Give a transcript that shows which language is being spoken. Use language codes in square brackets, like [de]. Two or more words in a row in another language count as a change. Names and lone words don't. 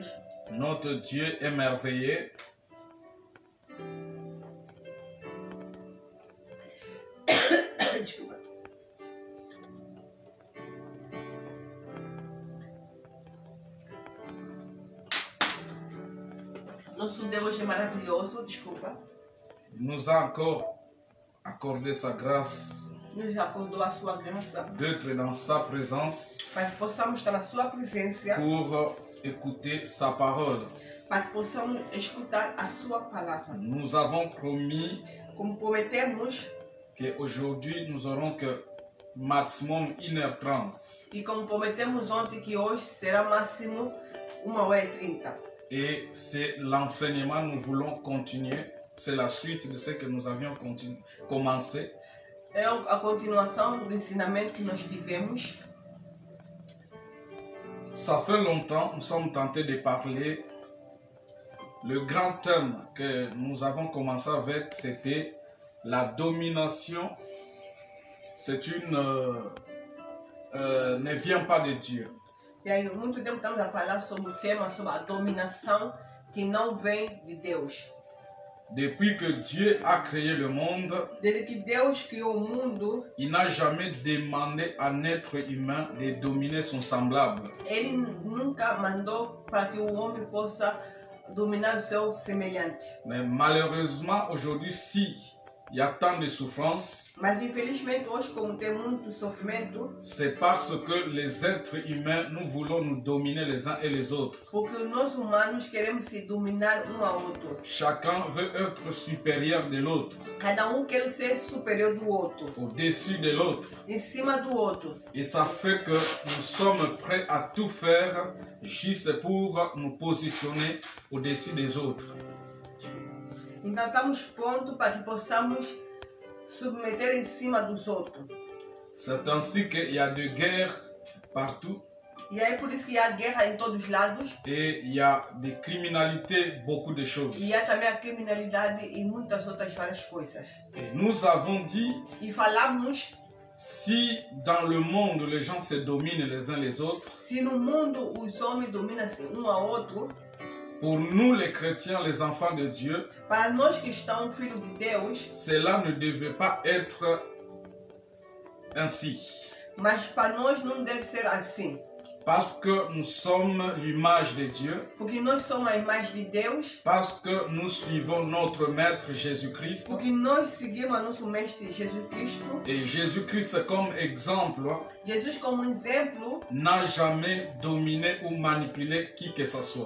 [fr] Notre Dieu est merveilleux. [pt] Desculpa. Nosso Deus é maravilhoso, desculpa. [fr] Il nous a encore accordé sa grâce [pt] Nos acordou a sua graça [fr] d'être dans sa présence [pt] para que possamos estar na sua presença, [fr] pour écouter sa parole. [pt] para que possamos escutar a sua palavra. [fr] Nous avons promis [pt] Como prometemos [fr] qu'aujourd'hui nous aurons que maximum 1h30. [pt] e como prometemos ontem que hoje será máximo 1h30. [fr] Et c'est l'enseignement, nous voulons continuer. C'est la suite de ce que nous avions commencé. [pt] É a continuação do ensinamento que nós tivemos. [fr] Ça fait longtemps, nous sommes tentés de parler. Le grand thème que nous avons commencé avec, c'était la domination. C'est ne vient pas de Dieu. [pt] E aí, muito tempo estamos a falar sobre o tema, sobre a dominação que não vem de Deus. [fr] Depuis que Dieu a créé le monde, [pt] Desde que Deus criou o mundo, [fr] il n'a jamais demandé à un être humain de dominer son semblable. [pt] Ele nunca mandou para que o homem possa dominar o seu semelhante. [fr] Mais malheureusement, aujourd'hui, si il y a tant de souffrance, [pt] Mas infelizmente hoje, como tem muito sofrimento, [fr] c'est parce que les êtres humains, nous voulons nous dominer les uns et les autres. [pt] porque nós humanos queremos se dominar um ao outro. [fr] Chacun veut être supérieur de l'autre, [pt] Cada quer ser superior do outro, [fr] au-dessus de l'autre. [pt] em cima do outro. [fr] Et ça fait que nous sommes prêts à tout faire juste pour nous positionner au-dessus des autres. [pt] Então estamos prontos para que possamos submeter em cima dos outros. [fr] C'est ainsi qu'il y a des guerres partout [pt] E aí por isso que há guerra em todos os lados. [fr] et il y a des criminalités, beaucoup de choses. [pt] E há também a criminalidade e muitas outras várias coisas. [fr] Et nous avons dit, [pt] E falamos, [fr] si dans le monde les gens se dominent les uns les autres, [pt] se no mundo os homens dominam-se um ao outro, [fr] pour nous les chrétiens, les enfants de Dieu, [pt] para nós que estamos filhos de Deus, [fr] cela ne devait pas être ainsi. [pt] mas para nós não deve ser assim. [fr] Parce que nous sommes l'image de Dieu. [pt] porque nós somos a imagem de Deus, [fr] Parce que nous suivons notre Maître Jésus-Christ. [pt] porque nós seguimos a nosso Mestre Jesus Cristo. [fr] Et Jésus-Christ comme exemple [pt] Jesus, como exemplo, [fr] n'a jamais dominé ou manipulé qui que ce soit.